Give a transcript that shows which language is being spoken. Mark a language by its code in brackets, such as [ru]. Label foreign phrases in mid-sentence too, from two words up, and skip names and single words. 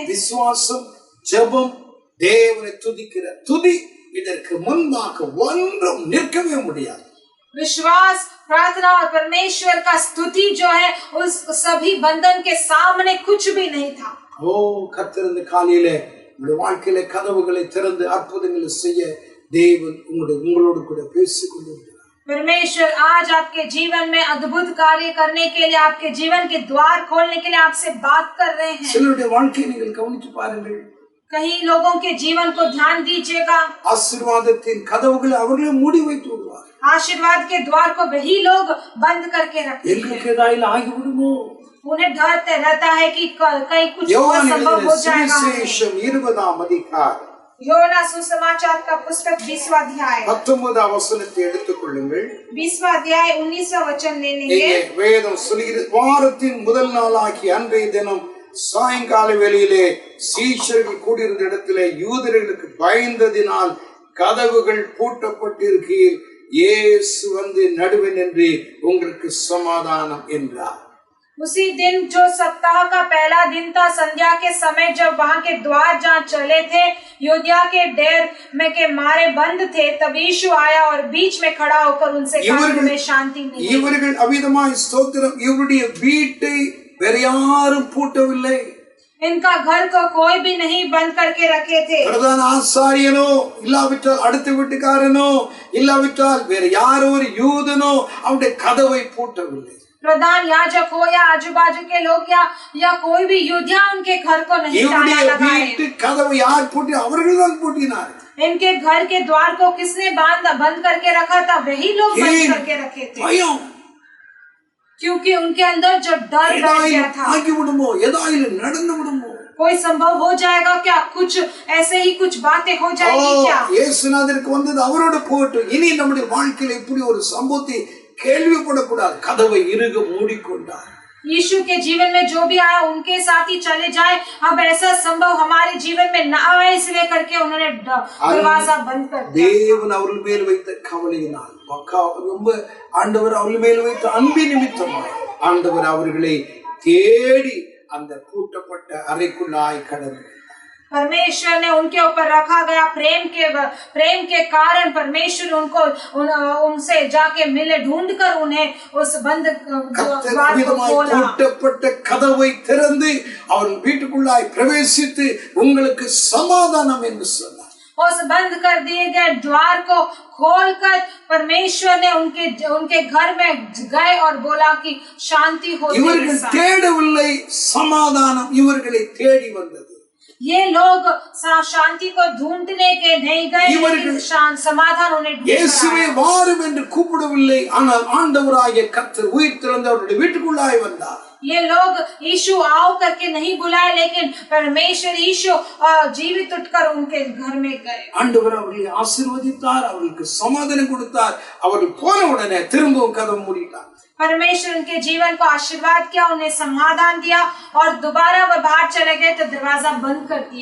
[ta] விசுவாசம், ஜெபம், தேவனை துதிக்கிற துதி, இதற்கு முன்பாக ஒன்றும் நிற்கவே முடியாது. [hi] विश्वास, प्रार्थना और परमेश्वर का स्तुति जो है उस सभी बंधन के सामने कुछ भी नहीं था। [ta] கர்த்தர் இந்த காலையிலே உங்களுடைய வாழ்க்கையில கதவுகளை திறந்து அற்புதங்களை செய்ய தேவன் உங்களோடு கூட பேசிக் கொண்டிருக்கிறார். [hi] परमेश्वर आज आपके जीवन में अद्भुत कार्य करने के लिए, आपके जीवन के द्वार खोलने के लिए आपसे बात कर रहे हैं। [ta] சிலருடைய வாழ்க்கையை நீங்கள் கவனித்து பாருங்கள். [hi] कई लोगों के जीवन को ध्यान दीजिएगा। [ta] ஆசீர்வாதத்தின் கதவுகளை அவர்களே மூடி வைத்து விடுவார். [hi] आशीर्वाद के द्वार को वही लोग बंद करके रखते हैं। [ta] எங்களுக்கு ஏதாவது ஆகிவிடுமோ? [hi] उन्हें डर रहता है कि कहीं कुछ और संभव हो जाएगा। [ta] சுவிசேஷம் 20ஆம் அதிகாரம், [hi] योना सुसमाचार का पुस्तक 20वां अध्याय [ta] 19ஆம் வசனத்தை எடுத்துக்கொள்ளுங்கள். [hi] 20वां अध्याय 19वां वचन ले लेंगे। [ta] வேதம் சொல்கிறது, வாரத்தின் முதல் நாளாகிய அன்றைய தினம் சாயங்கால வேளையிலே சீஷர்கள் கூடியிருந்த இடத்திலே யூதர்களுக்கு பயந்ததினால் கதவுகள் பூட்டப்பட்டிருக்கையில் இயேசு வந்து நடுவே நின்று உங்களுக்கு சமாதானம் என்றார். [hi] उसी दिन जो सप्ताह का पहला दिन था, संध्या के समय जब वहां के द्वार जहाँ चले थे यूदया के डेर में के मारे बंद थे, तब यीशु आया और बीच में खड़ा होकर उनसे कहा, तुम्हें शांति मिले। [ta] இவர்கள் அவிதமாய் ஸ்தோத்திரம், இவருடைய வீட்டை வேற யாரும் பூட்டவில்லை. [hi] इनका घर को कोई भी नहीं बंद करके रखे थे. [ta] பிரதான ஆசாரியனோ இல்லாவிட்டால் அடுத்த வீட்டுக்காரனோ இல்லாவிட்டால் வேற யாரோ ஒரு யூதனோ அவருடைய கதவை பூட்டவில்லை. [hi] प्रधान याजक हो या आजू बाजू के लोग या कोई भी यूदिया उनके घर को नहीं ताला लगाए. [ta] கதவை யார் பூட்டி? அவர்கள் தான் பூட்டினார். [hi] इनके घर के द्वार को किसने बंद करके रखा था? वही लोग बंद करके रखे थे. क्योंकि उनके अंदर जो डर बैठ गया था, कोई संभव हो जाएगा क्या? कुछ ऐसे ही कुछ बातें हो जाएगी क्या? [ta] இயேசுநாதருக்கு வந்தது அவரோட போட்டு இனி நம்முடைய வாழ்க்கையில இப்படி ஒரு சம்பவத்தை கேள்விப்படக்கூடாது. கதவை இறுக மூடிக்கொண்டார். [hi] यीशु के जीवन में जो भी आया उनके साथ ही चले जाए. अब ऐसा संभव हमारे जीवन में न आए, इसलिए करके उन्होंने दरवाजा बंद कर दिया. [ta] தேவன் அவர்கள் மேல் வைத்த கவலையினால் ரொம்ப ஆண்டவர் அவர்கள் மேல் வைத்த அன்பின் நிமித்தமாய் ஆண்டவர் அவர்களை தேடி அந்த பூட்டப்பட்ட அறைக்குள்ளாய் கடந்து [hi] परमेश्वर ने उनके ऊपर रखा गया प्रेम के कारण परमेश्वर उनको उनसे जाके मिले, ढूंढ कर उन्हें उस बंद द्वार को खोला. [ta] பூட்டப்பட்ட கதவை திறந்து அவன் வீட்டுக்குள்ளாய் பிரவேசித்து உங்களுக்கு சமாதானம் என்று சொன்னார். [hi] उस बंद कर दिए गए द्वार को खोलकर परमेश्वर ने उनके घर में गए और बोला कि शांति हो. [ta] இவர்கள் தேடவில்லை சமாதானம், இவர்களை தேடி வந்தது. [hi] ये लोग शांति को ढूंढने के नहीं गए, समाधान उन्हें [ta] இயேசுவே வாரும் என்று கூப்பிடவில்லை, ஆனால் ஆண்டவராகிய கர்த்தர் உயிர் திறந்தவருடைய வீட்டுக்குள்ளாய் வந்தார். [hi] ये लोग यीशु आओ करके नहीं बुलाए, लेकिन परमेश्वर यीशु जीवित उठकर उनके घर में गए. [ta] ஆண்டவர் அவர்களை ஆசீர்வதித்தார், அவர்களுக்கு சமாதானம் கொடுத்தார். அவர்கள் போன உடனே திரும்பவும் கதவு மூடிட்டார். [hi] परमेश्वर उनके जीवन को आशीर्वाद किया, उन्हें समाधान दिया और दोबारा वह बाहर चले गए तो दरवाजा बंद कर दिए.